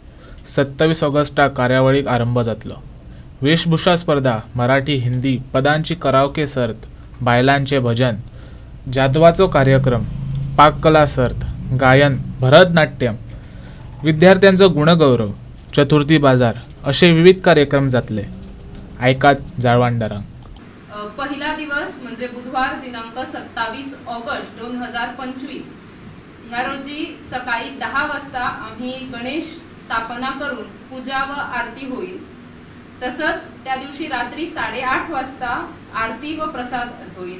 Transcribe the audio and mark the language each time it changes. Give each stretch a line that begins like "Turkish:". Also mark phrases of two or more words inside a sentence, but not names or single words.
Konkani: 27 ऑगस्टाक कार्यावळीक आरंभ जातलो. वेशभूषा स्पर्धा, मराठी हिंदी पदांची कराओके सर्त, बायलांचे भजन, जादवाचो कार्यक्रम, पाककला सर्त, गायन, भरतनाट्यम, विद्यार्थ्यांचो गुणगौरव, चतुर्थी बाजार असे विविध कार्यक्रम जातले. ऐकात जाळवणदारांक.
Marathi: पहिला दिवस म्हणजे बुधवार दिनांक 27 ऑगस्ट 2025 ह्या रोजी सकाळी 10 वाजता आम्ही गणेश स्थापना करून पूजा व आरती होईल. तसंच त्या दिवशी रात्री 8:30 वाजता आरती व प्रसाद होईल.